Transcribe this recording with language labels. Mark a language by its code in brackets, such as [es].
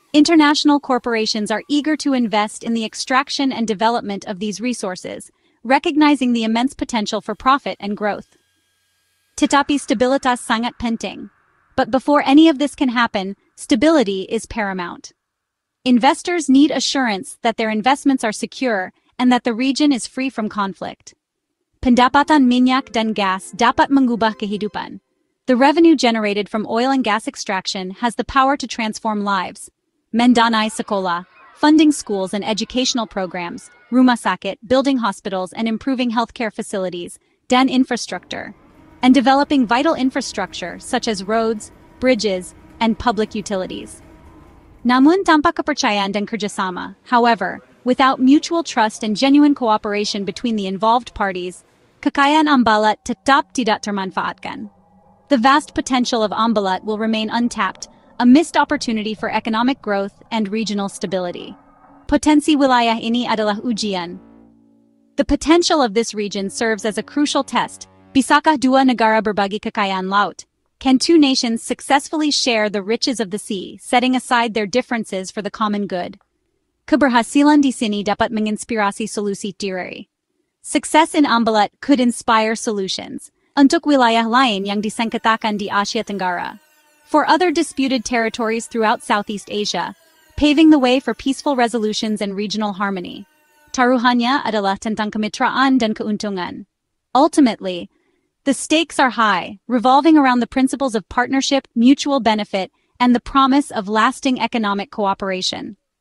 [en] International corporations are eager to invest in the extraction and development of these resources, recognizing the immense potential for profit and growth. [id] Tetapi stabilitas sangat penting. [en] But before any of this can happen, stability is paramount. Investors need assurance that their investments are secure and that the region is free from conflict. [id] Pendapatan minyak dan gas dapat mengubah kehidupan. [en] The revenue generated from oil and gas extraction has the power to transform lives. [id] Mendanai sekolah, [en] funding schools and educational programs, [id] rumah sakit, [en] building hospitals and improving healthcare facilities, dan infrastructure, and developing vital infrastructure such as roads, bridges, and public utilities. [id] Namun tanpa kepercayaan dan kerjasama, [en] however, without mutual trust and genuine cooperation between the involved parties, [id] kekayaan Ambalat tetap tidak termanfaatkan. [en] The vast potential of Ambalat will remain untapped, a missed opportunity for economic growth and regional stability. [id] Potensi wilayah ini adalah ujian. [en] The potential of this region serves as a crucial test. [id] Bisakah dua negara berbagi kekayaan laut? [en] Can two nations successfully share the riches of the sea, setting aside their differences for the common good? [id] Keberhasilan di sini dapat menginspirasi solusi diri. [en] Success in Ambalat could inspire solutions [id] untuk wilayah lain yang disengketakan di Asia Tenggara. [en] For other disputed territories throughout Southeast Asia, paving the way for peaceful resolutions and regional harmony. [id] Taruhannya adalah tentang kemitraan dan keuntungan. [en] Ultimately, the stakes are high, revolving around the principles of partnership, mutual benefit, and the promise of lasting economic cooperation.